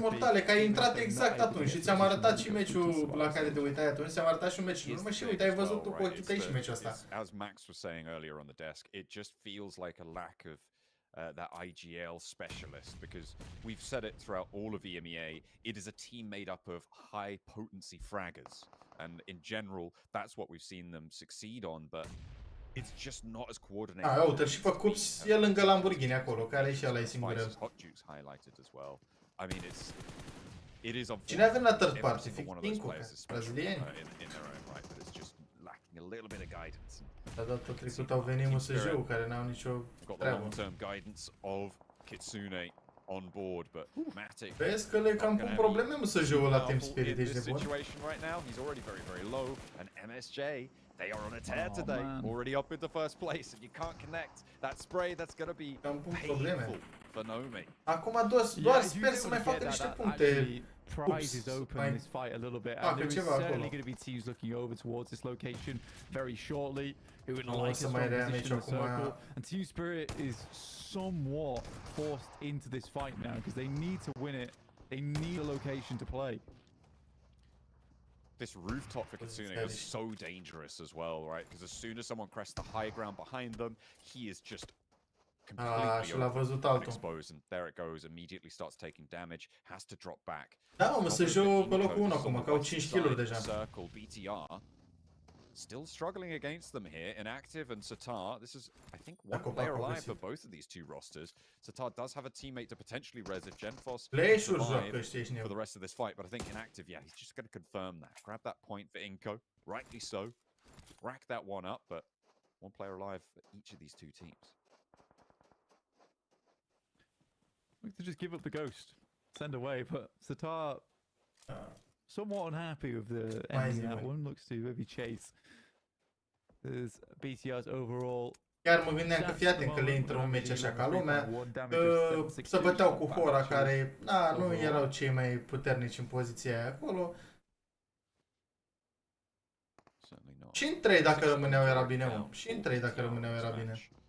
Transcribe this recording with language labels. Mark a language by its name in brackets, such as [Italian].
[Romanian] Mortale, că ai intrat exact atunci și ți-am arătat și meciul la care te uitai atunci, ți-am arătat și un meci. Nu mă și uite, ai văzut tu cu ochii tăi și meciul ăsta. [English] As Max was saying earlier on the desk, it just feels like a lack of that IGL specialist, because we've said it throughout all of EMEA, it is a team made up of high potency fraggers, and in general that's what we've seen them succeed on, but it's just not as coordinated. [Romanian] Uite-l și pe Cups, e lângă Lamborghini acolo, care și ăla e singur el. [English] Hot Juice highlighted as well. I mean, it is [Romanian] cine a venit la third party? Fincu, brazilieni? [English] In their own right, but it's just lacking a little bit of guidance. [Romanian] Dar data trecut au venit MSJ-ul, care n-au nicio treabă. [English] Long-term guidance of Kitsune on board, but Matic. [Romanian] Vezi că le cam pun probleme MSJ-ul la Team Spirit, ești de bun? [English] Situation right now, he's already very low, and MSJ, they are on a tear today, already up into first place, and you can't connect that spray. That's gonna be painful for Nomi. [Romanian] Acum doar sper să mai facă niște puncte. [English] Prizes open this fight a little bit, and there is certainly going to be teams looking over towards this location very shortly who would like a strong position in the circle, and Team Spirit is somewhat forced into this fight now because they need to win it. They need a location to play. This rooftop for Kitsune was so dangerous as well, right? Because as soon as someone crests the high ground behind them, he is just completely exposed, and there it goes. Immediately starts taking damage, has to drop back. [Romanian] Da, mă, să joc pe locul 1 acum, că au 5 kill-uri deja. [English] Circle, BTR, still struggling against them here. Inactive and Satar, this is, I think, one player alive for both of these two rosters. Satar does have a teammate to potentially res if Genfos survive for the rest of this fight, but I think Inactive, yeah, he's just going to confirm that. Grab that point for Inco, rightly so. Rack that one up, but one player alive for each of these two teams. We could just give up the ghost, send away, but Satar somewhat unhappy with the ending of that one. Looks to maybe chase. There's BTR's overall. [Romanian] Chiar mă gândeam că fii atent că le intră un meci așa ca lumea, să băteau cu Hora care, nu erau cei mai puternici în poziția aia acolo. Și în 3 dacă rămâneau era bine, mă. Și în 3 dacă rămâneau era bine.